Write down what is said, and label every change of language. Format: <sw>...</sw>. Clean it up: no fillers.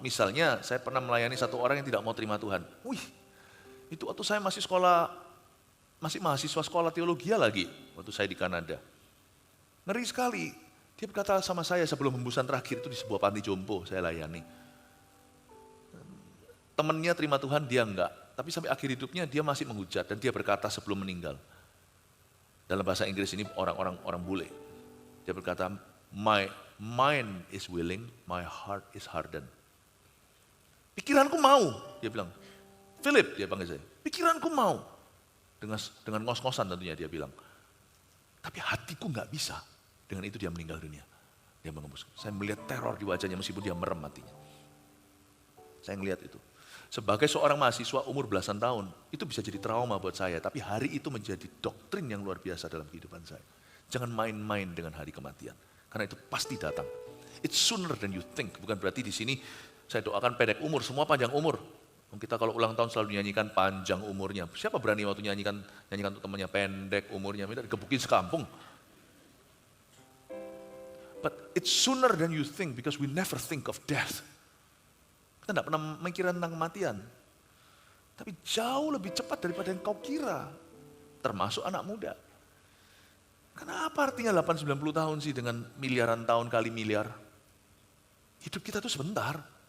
<id>Misalnya, saya pernah melayani satu orang yang tidak mau terima Tuhan. Wih, itu waktu saya masih mahasiswa sekolah teologi lagi, waktu saya di Kanada. Ngeri sekali. Dia berkata sama saya sebelum hembusan terakhir itu di sebuah panti jompo saya layani. Temannya terima Tuhan, dia enggak. Tapi sampai akhir hidupnya dia masih menghujat dan dia berkata sebelum meninggal. Dalam bahasa Inggris ini orang bule. Dia berkata,</id> <en>my mind is willing, my heart is hardened.</en> <id>Pikiranku mau, dia bilang. Philip, dia panggil saya. Pikiranku mau. Dengan ngos-ngosan tentunya dia bilang. Tapi hatiku enggak bisa. Dengan itu dia meninggal dunia. Dia mengembuskan. Saya melihat teror di wajahnya meskipun dia merem matinya. Saya melihat itu. Sebagai seorang mahasiswa umur belasan tahun, itu bisa jadi trauma buat saya. Tapi hari itu menjadi doktrin yang luar biasa dalam kehidupan saya. Jangan main-main dengan hari kematian. Karena itu pasti datang.</id> <en>It's sooner than you think.</en> <id>Bukan berarti di sini saya doakan pendek umur, semua panjang umur. Kita kalau ulang tahun selalu nyanyikan panjang umurnya. Siapa berani waktu nyanyikan untuk temannya pendek umurnya, minta digebukin sekampung.</id> <en>But it's sooner than you think because we never think of death.</en> <id>Kita tidak pernah mikir tentang kematian. Tapi jauh lebih cepat daripada yang kau kira. Termasuk anak muda. Kenapa artinya 80-90 tahun sih dengan miliaran tahun kali miliar? Hidup kita itu sebentar.</id>